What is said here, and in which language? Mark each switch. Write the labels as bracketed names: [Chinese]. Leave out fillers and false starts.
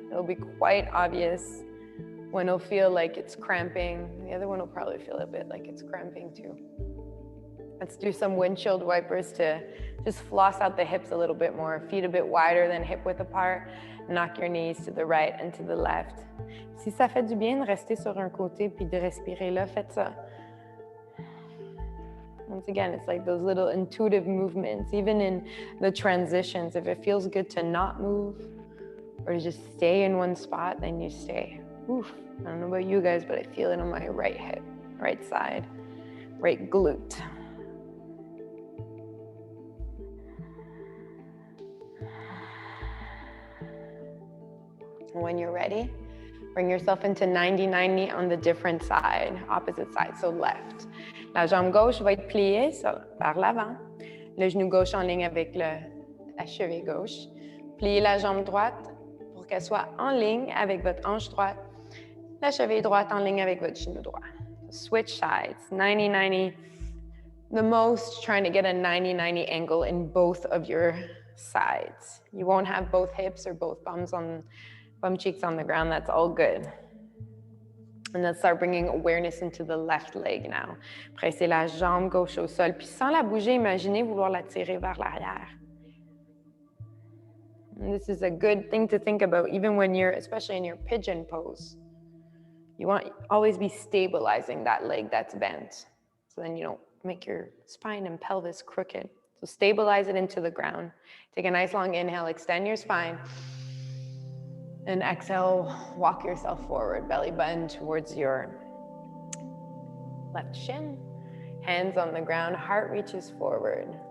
[English] It'll be quite obvious. One will feel like it's cramping. The other one will probably feel a bit like it's cramping too. Let's do some windshield wipers to just floss out the hips a little bit more. Feet a bit wider than hip width apart. Knock your knees to the right and to the left. [French] Si ça fait du bien de rester sur un côté puis de respirer là, faites ça. [English] Once again, it's like those little intuitive movements, even in the transitions. If it feels good to not move or to just stay in one spot, then you stay. Oof, I don't know about you guys, but I feel it on my right hip, right side, right glute. When you're ready, bring yourself into 90-90 on the different side, opposite side, so left. [French] La jambe gauche va être pliée vers l'avant. Le genou gauche en ligne avec la cheville gauche. Pliez la jambe droite pour qu'elle soit en ligne avec votre hanche droite. La cheville droite en ligne avec votre genou droit. [English] Switch sides, 90-90. The most, trying to get a 90-90 angle in both of your sides. You won't have both hips or both bum cheeks on the ground. That's all good. And let's start bringing awareness into the left leg now. [French] Pressez la jambe gauche au sol. Puis sans la bouger, imaginez vouloir la tirer vers l'arrière. [English] And this is a good thing to think about, even when you're, especially in your pigeon pose. You want to always be stabilizing that leg that's bent. So then you don't make your spine and pelvis crooked. So stabilize it into the ground. Take a nice long inhale, extend your spine. And exhale, walk yourself forward, belly button towards your left shin. Hands on the ground, heart reaches forward.